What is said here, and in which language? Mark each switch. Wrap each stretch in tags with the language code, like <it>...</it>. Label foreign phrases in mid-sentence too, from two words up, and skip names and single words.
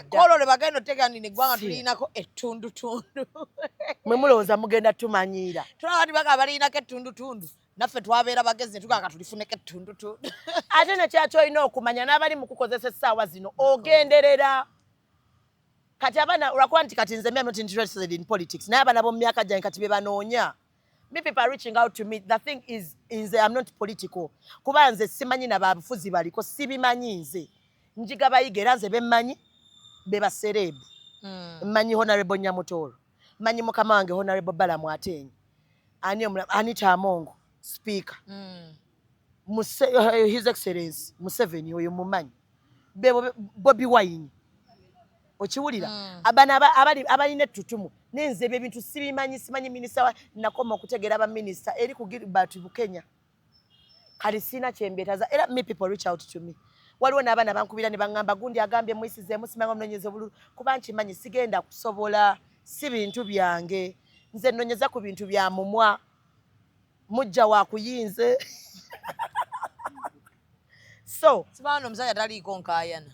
<lg>kolole bagenda tegera nti neggwanga tulinako ettundutundu mwe mulowooza mugenda tumanyira tulaba bati baga balinako ettundutundu naffe twabeera bagezi tugaga tulifuneko ettundutundu ate nekyaki olina okumanya n'abali mu kukozesa essaawa zino ogenderera kati abaana olwakuba nti kati nze</lg> <en>I'm not interested in politics</en> <lg>naye abaana b'omu myaka gyange kati be banoonya.</lg> <en>Me people are reaching out to me. The thing is I'm not political.</en> <lg>Kuba nze simanyi na babufuzi baliko sibimanyi nze. Njiga bayiga era nze bemmanyi be baserebu. Mmanyi Honorable Nyamutoro. Mmanyi mukama wange Honorable Balamu Atenyi. Anita Amongo, Speaker.</lg> <en>His Excellency</en> <lg>Museveni oyo mumanyi. Bobi Wine. Okiwulira abana abalina ettutumu nenze ebintu simanyi minisita nakoma okutegera aba minister eri ku Gilbert Bukenya kali sina kyembetaza era</lg> <en>me people reach out to me</en> <lg>waliwo n'abaana bankubira ne bangamba gundi agambye mwisizeemu simanga omunonyeze bululu kuba nkimanyi sigenda kusobola si bintu byange nze nnonyeza ku bintu bya mumwa mujja wa kuyinze so sibano omusajja taliiko nkaayana</lg>